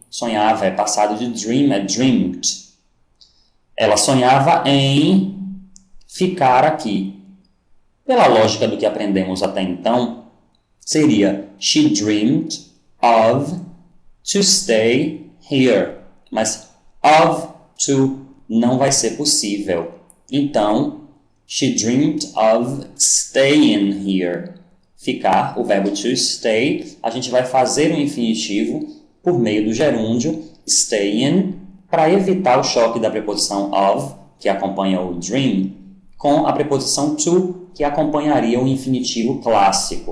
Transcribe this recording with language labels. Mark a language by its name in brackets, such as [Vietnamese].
[Portuguese] Sonhava é passado de dream, é dreamed. Ela sonhava em ficar aqui. Pela lógica do que aprendemos até então, seria [English] she dreamed of to stay here. [Portuguese] Mas of to não vai ser possível. [English] Então, she dreamed of staying here. [Portuguese] Ficar, o verbo to stay, a gente vai fazer o infinitivo por meio do gerúndio staying, para evitar o choque da preposição of, que acompanha o dream, com a preposição to, que acompanharia o infinitivo clássico.